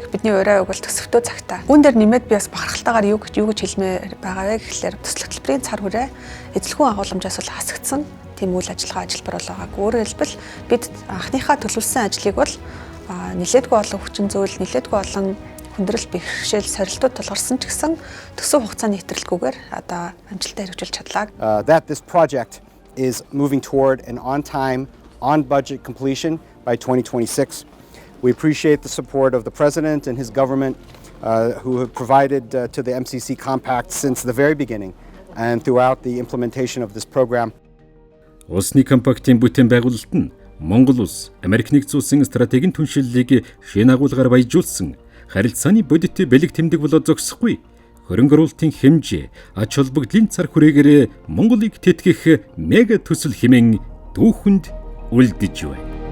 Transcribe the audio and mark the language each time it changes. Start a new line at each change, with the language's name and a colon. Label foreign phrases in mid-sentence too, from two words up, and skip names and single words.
Mongolian: Бидний урай өг бол төсөвтөө цагтаа. Үүн дээр нэмээд би бас бахархалтайгаар юу гэж хэлмээр байгаа вэ гэхлээр төслөх төлбөрийн цар хүрээ эзлэхүүн агуулмжаас бол хасагдсан. Тийм үйл ажиллагаа ажилбар болоогаагүй. Өөрөөр хэлбэл бид анхныхаа төлөвлөсөн ажлыг бол нэлээдгүй олон хүчин зүйл, нэлээдгүй олон хүндрэл бэрхшээл сорилтууд тулгарсан ч гэсэн төсөв хугацааны хэтрэлгүйгээр одоо амжилттай хэрэгжүүлж чадлаа.
English: That this project is moving toward an on-time, on-budget completion by 2026. We appreciate the support of the President and his government who have provided to the MCC Compact since the very beginning and throughout the implementation of this program.
Mongolian: Усны компактын бүтээн байгуулалт нь Монгол улс, Америк нэгдсэн улсын стратегийн түншлэлийг шин агуулгаар баяжуулсан харилцааны бодит бэлэг тэмдэг болоод зогсохгүй. Хөрөнгө оруулалтын хэмжээ, ач холбогдлын цар хүрээгээр Монголыг тэтгэх мега төсөл хэмээн дүүхэнд үлдэж байна.